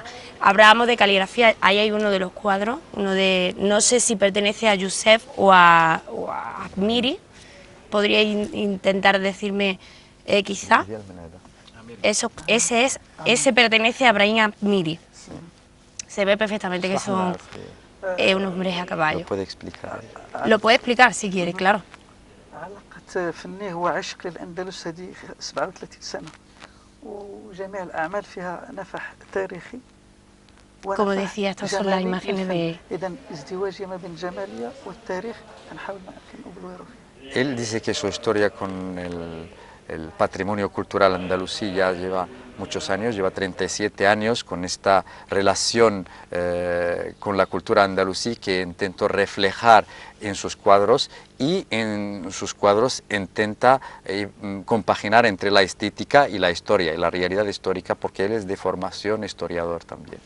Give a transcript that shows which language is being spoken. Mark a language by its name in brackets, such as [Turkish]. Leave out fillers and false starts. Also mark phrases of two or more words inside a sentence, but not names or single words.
[Spanish] Hablábamos de caligrafía, ahí hay uno de los cuadros, uno de, no sé si pertenece a Yusef o a Miri. ¿Podría intentar decirme quizá? Ese pertenece a Brahim Miri. Se ve perfectamente que son unos hombres a caballo. ¿Lo puede explicar? Lo puede explicar si quiere, claro. [Arabic] علاقة فني هو عشق للأندلس هذه 37 سنة، وجميع الأعمال فيها نفح تاريخي. [Spanish] Como decía, estas son las imágenes de... [Arabic] إذا ازدواجية ما بين الجمالية والتاريخ نحاول ما أمكن نبلورو فيه. [Spanish] Él dice que su historia con el patrimonio cultural andalusí ya lleva muchos años, lleva 37 años con esta relación con la cultura andalusí que intentó reflejar en sus cuadros, y en sus cuadros intenta compaginar entre la estética y la historia, y la realidad histórica, porque él es de formación historiador también.